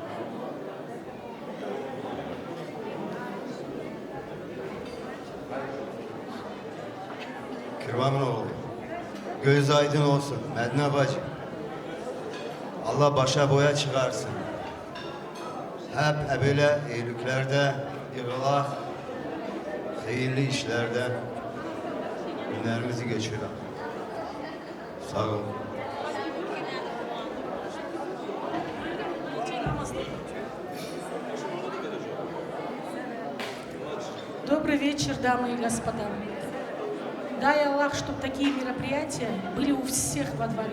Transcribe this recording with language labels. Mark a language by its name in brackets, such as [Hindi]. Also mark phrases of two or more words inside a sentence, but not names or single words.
[Turkish] Kırvanın oğlu, göz aydın olsun Medine bacı. Allah başa boya çıkarsın. Hep böyle iyiliklerde, yığılak, hayırlı işlerde günlerimizi geçirelim. Sağ olun. [Russian] Добрый вечер, дамы и господа. Дай Аллах, чтобы такие мероприятия были у всех во дворе.